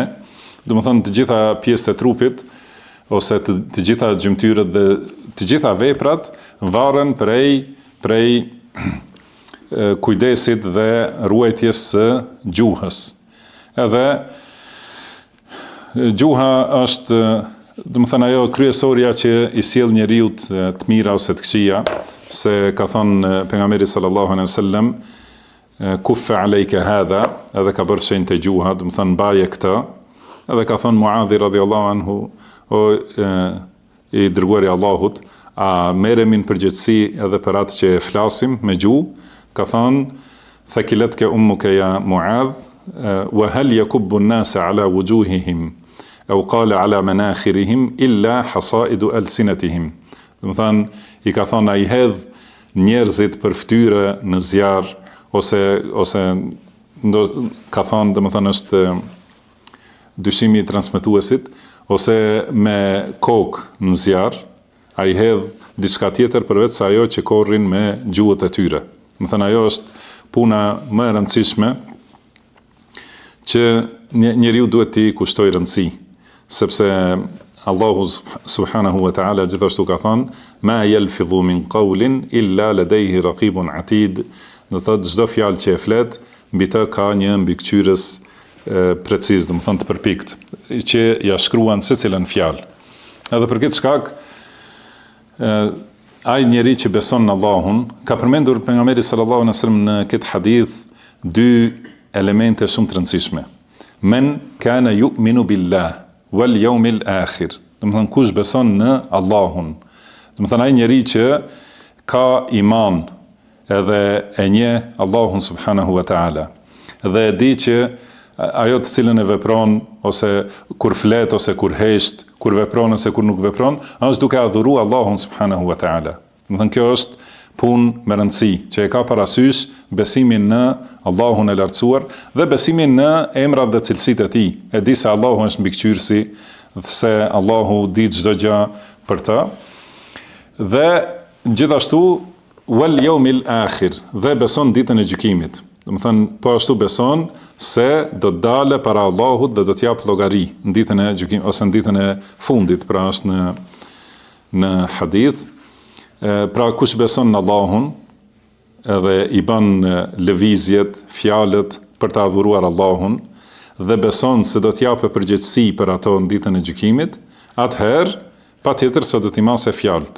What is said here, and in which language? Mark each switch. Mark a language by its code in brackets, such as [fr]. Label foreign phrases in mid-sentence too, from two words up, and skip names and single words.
[sq] Do të thonë të gjitha pjesët e trupit ose të gjitha gjymtyrët dhe të gjitha veprat varen prej kujdesit dhe ruajtjes së gjuhës. Edhe gjuha është, domethënë ajo kryesorja që i sjell njeriu të mira ose të këqija, se ka thënë pejgamberi [ar] صلى الله عليه وسلم كف عليك هذا, [sq] edhe ka bërë shenjë të gjuha, domethënë mbaje këtë, edhe ka thënë Muadhi [ar] رضي الله عنه, [sq] o i dërguari i Allahut, a merremi në përgjegjësi edhe për atë që flasim me gjuhë? [ar] Ka thënë ثكلتك أمك يا معاذ، وهل يكب الناس على وجوههم أو قال على مناخرهم إلا حصائد ألسنتهم. [sq] Domethënë i ka thënë ai hedh njerëzit për fytyrë në zjarr, ose ka thënë domethënë është dyshimi i transmetuesit, ose me kokë në zjarr, ai hedh diçka tjetër përveç se ajo që korrin me gjuhët e tyre. Domethënë ajo është puna më e rëndësishme që njeriu duhet t'i kushtoj rëndësi, sepse Allahu [ar] سبحانه وتعالى [sq] gjithashtu ka thënë [ar] ما يلفظ من قول إلا لديه رقيب عتيد. [sq] Do thotë çdo fjalë që e flet, mbi të ka një mbikëqyrës preciz, domethënë të përpikt, që ja shkruan secilën fjalë. Edhe për këtë shkak ai njeri që beson në Allahun, ka përmendur pejgamberi [ar] صلى الله عليه وسلم [sq] në këtë hadith dy elemente shumë të rëndësishme. [ar] من كان يؤمن بالله واليوم الآخر. [sq] Domethënë kush beson në Allahun. Domethënë ai njeri që ka iman edhe e njeh Allahun [ar] سبحانه وتعالى. [sq] Dhe e di që ajo të cilën e vepron, ose kur flet, ose kur hesht, kur vepron ose kur nuk vepron, është duke adhuruar Allahun [ar] سبحانه وتعالى. [sq] Domethënë kjo është punë me rëndësi, që e ka parasysh besimin në Allahun e lartësuar dhe besimin në emrat dhe cilësitë e tij. E di se Allahu është mbikëqyrësi, se Allahu di çdo gjë për të. Dhe gjithashtu [ar] واليوم الآخر, [sq] dhe beson ditën e gjykimit. Domethënë po ashtu beson se do të dalë para Allahut dhe do të jap llogari në ditën e gjykimit ose në ditën e fundit, pra është në hadith. Pra kush beson në Allahun edhe i bën lëvizjet, fjalët për të adhuruar Allahun dhe beson se do të japë përgjegjësi për ato në ditën e gjykimit, atëherë patjetër se do t'i masë fjalët.